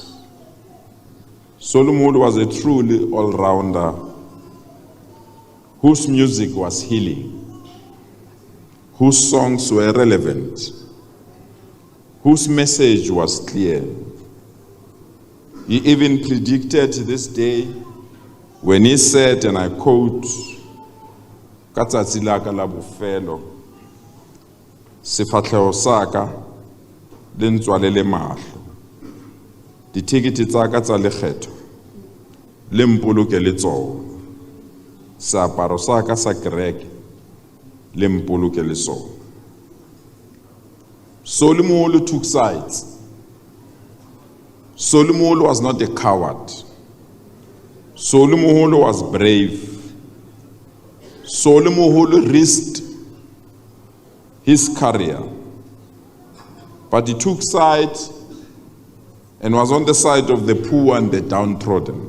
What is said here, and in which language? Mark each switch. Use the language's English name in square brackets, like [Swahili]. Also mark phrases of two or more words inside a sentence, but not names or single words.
[English] Moholo was a truly all-rounder whose music was healing, whose songs were relevant, whose message was clear. He even predicted this day when he said, and I quote, [Tswana] "Ka tsatsi la ka la bofelo, sefatlhego sa ka le ntswalele mahlo, ditikete tsa ka tsa lekgetho le mpoloke le tsona, seaparo sa ka sa kereke le mpoloke le sona." [English] Moholo took sides. Moholo was not a coward. Moholo was brave. Moholo risked his career, but he took sides and was on the side of the poor and the downtrodden.